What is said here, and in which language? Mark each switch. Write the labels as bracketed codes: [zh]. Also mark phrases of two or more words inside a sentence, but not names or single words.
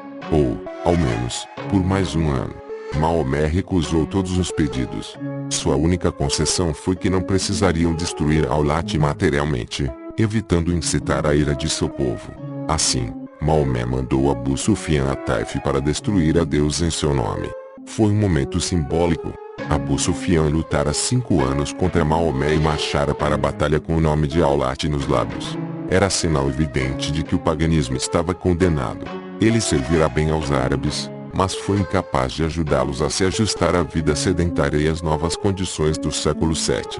[pt] Ou, ao menos, por mais um ano. Maomé recusou todos os pedidos. Sua única concessão foi que não precisariam destruir Aulat materialmente, evitando incitar a ira de seu povo. Assim, Maomé mandou Abu Sufyan a Taif para destruir a deusa em seu nome. Foi um momento simbólico. Abu Sufyan lutara 5 anos contra Maomé e marchara para a batalha com o nome de Aulat nos lábios. Era sinal evidente de que o paganismo estava condenado. Ele servirá bem aos árabes, mas foi incapaz de ajudá-los a se ajustar à vida sedentária e às novas condições do século VII.